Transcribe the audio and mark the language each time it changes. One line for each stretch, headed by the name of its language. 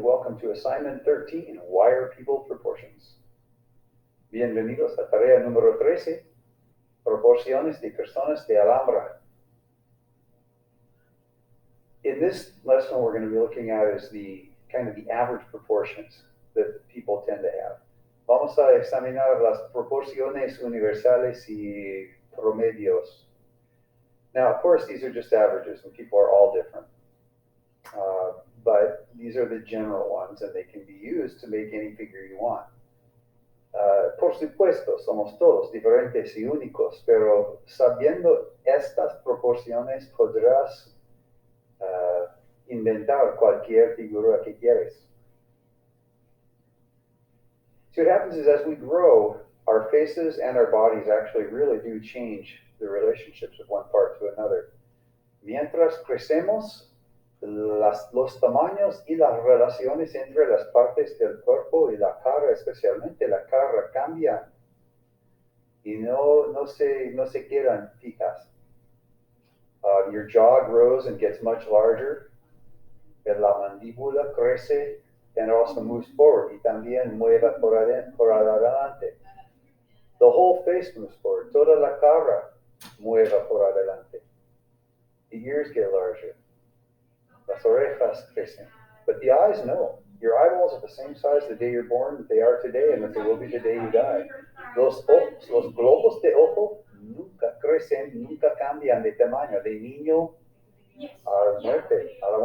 English: Welcome to assignment 13, Why are people proportions?
Spanish: Bienvenidos a tarea número 13, proporciones de personas de Alhambra.
English: In this lesson, what we're going to be looking at is the kind of the average proportions that people tend to have.
Spanish: Vamos a examinar las proporciones universales y promedios.
English: Now, of course, these are just averages, and people are all different. But these are the general ones, and they can be used to make any figure you want.
Spanish: Por supuesto, somos todos diferentes y únicos, pero sabiendo estas proporciones podrás inventar cualquier figura que quieres.
English: So what happens is as we grow, our faces and our bodies actually really do change the relationships of one part to another.
Spanish: Mientras crecemos, los tamaños y las relaciones entre las partes del cuerpo y la cara, especialmente la cara, cambian y no se quedan fijas.
English: Your jaw grows and gets much larger.
Spanish: La mandíbula crece
English: and also moves forward
Spanish: y también mueve por adelante.
English: The whole face moves forward.
Spanish: Toda la cara mueve por adelante.
English: The ears get larger.
Spanish: Las orejas crecen.
English: But the eyes, no. Your eyeballs are the same size the day you're born that they are today and that they will be the day you die.
Spanish: Los globos de ojo nunca crecen, nunca cambian de tamaño, de niño a la muerte.